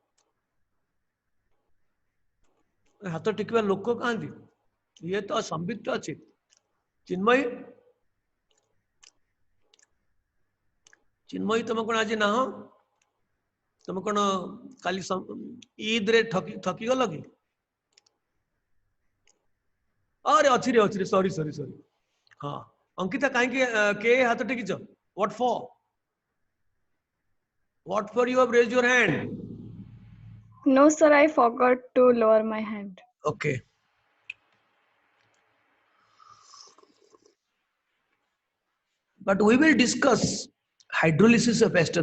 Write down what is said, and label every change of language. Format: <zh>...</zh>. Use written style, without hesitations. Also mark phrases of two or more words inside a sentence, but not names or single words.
<or>ହାତ ଟେକିବା ଲୋକ କାହାନ୍ତି? ଇଏ ତ ସମ୍ବିତ ଅଛି। ଚିନ୍ମୟୀ, ଚିନ୍ମୟୀ ତମେ କଣ ଆଜି ନାହ? ତମେ କଣ କାଲି ईद रे ଠକି ଗଲ କି? ଅରେ ଅଚ୍ଛି ରେ</or> <en>sorry sorry sorry.</en> <or>ହଁ ଅଙ୍କିତା କାହିଁ କେ ହାତ ଟେକିଚ?</or> <en>What for? What for you have raised your hand? No, sir, I forgot to lower my hand. Okay. But we will discuss hydrolysis of ester.</en>